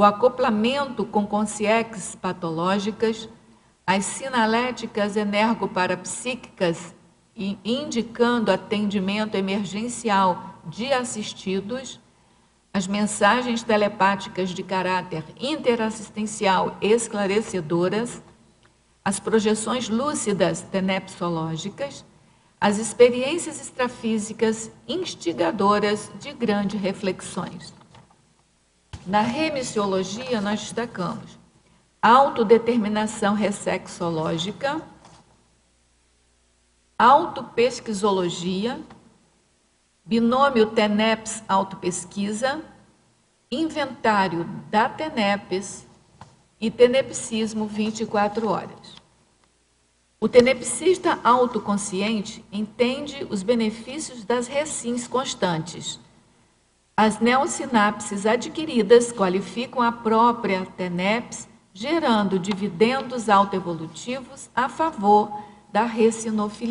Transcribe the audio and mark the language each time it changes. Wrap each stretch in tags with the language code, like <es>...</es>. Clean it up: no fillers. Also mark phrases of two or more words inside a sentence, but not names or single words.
<pt>acoplamento com consciências patológicas, as sinaléticas energoparapsíquicas indicando atendimento emergencial de assistidos, as mensagens telepáticas de caráter interassistencial esclarecedoras, as projeções lúcidas tenepsológicas, as experiências extrafísicas instigadoras de grandes reflexões. Na remissiologia, nós destacamos autodeterminação ressexológica, autopesquisologia, binômio TENEPS autopesquisa, inventário da TENEPS e tenepsismo 24 horas. O tenepsista autoconsciente entende os benefícios das recins constantes. As neossinapses adquiridas qualificam a própria TENEPS, gerando dividendos autoevolutivos a favor da recinofilia.</pt>